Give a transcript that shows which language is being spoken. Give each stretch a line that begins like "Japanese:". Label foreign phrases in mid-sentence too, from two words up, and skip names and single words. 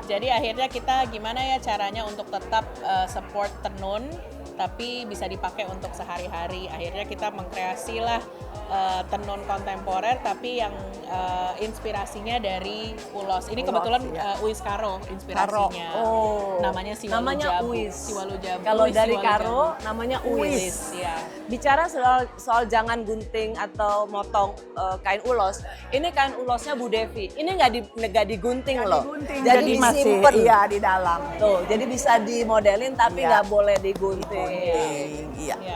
Indonesian: Jadi akhirnya kita gimana ya caranya untuk tetap support tenun tapi bisa dipakai untuk sehari-hari. Akhirnya kita mengkreasilah tenun kontemporer tapi yang inspirasinya dari ulos. Ini Ulos, kebetulan iya. Uis Karo inspirasinya. Oh. Namanya Siwalu Namanya Jabu. Uis. Siwalu Jabu. Kalau Uis dari Siwalu Karo Jabu. namanya Uis. Uis. Ya. Bicara soal jangan gunting atau motong kain ulos, ini kain ulosnya Bu Devi. Ini nggak digunting Nggak loh. digunting, Jadi masih disimpan. iya di dalam. Tuh, jadi bisa dimodelin tapi Iya. nggak boleh digunting. Gunting, iya. Ya.